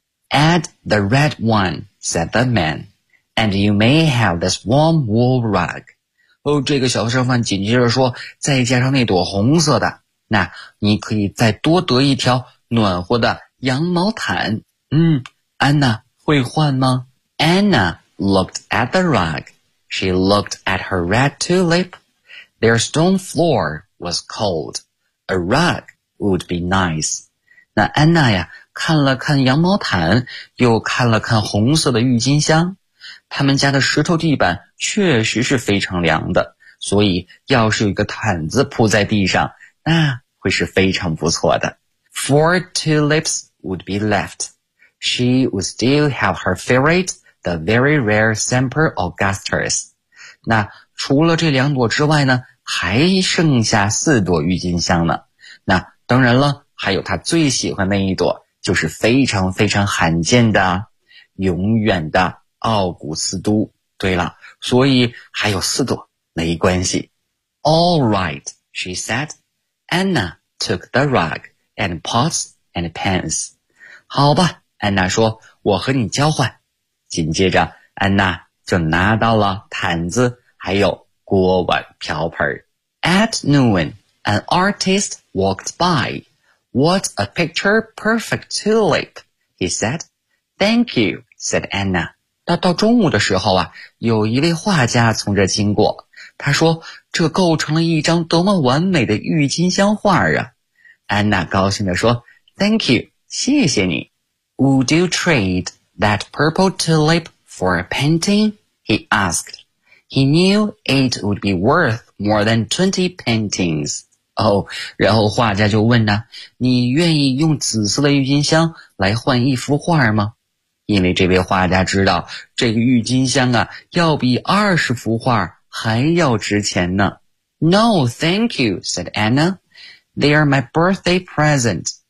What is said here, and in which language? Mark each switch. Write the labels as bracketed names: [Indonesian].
[English] Add the red one, said the man, and you may have this warm wool rug. [Chinese] 哦，这个小商贩紧接着说，再加上那朵红色的，那你可以再多得一条暖和的羊毛毯。嗯，安娜会换吗？ [English] Anna looked at the rug. She looked at her red tulip. Their stone floor was cold. A rug would be nice. [Chinese] 那安娜呀，看了看羊毛毯，又看了看红色的郁金香。他们家的石头地板确实是非常凉的，所以要是有一个毯子铺在地上，那会是非常不错的。 [English] Four tulips would be left. She would still have her favorite, the very rare Semper Augustus. [Chinese] 那除了这两朵之外呢，还剩下四朵郁金香呢。那当然了，还有她最喜欢那一朵，就是非常非常罕见的永远的奥古斯都。对了，所以还有四朵没关系。 [English] All right, she said. Anna took the rug. And pots and pans. [Chinese] 好吧，安娜说，我和你交换。紧接着，安娜就拿到了毯子，还有锅碗瓢盆。 [English] At noon, an artist walked by. What a picture perfect tulip, he said. Thank you, said Anna. [Chinese] 到中午的时候啊，有一位画家从这经过。他说，这构成了一张多么完美的郁金香画啊。安娜高兴地说 [English] Thank you, [Chinese] 谢谢你。 [English] Would you trade that purple tulip for a painting? He asked. He knew it would be worth more than 20 paintings. [Chinese] 然后画家就问呢，你愿意用紫色的郁金香来换一幅画吗？因为这位画家知道这个郁金香啊，要比20幅画还要值钱呢。 [English] No, thank you, said Anna. They are my birthday present.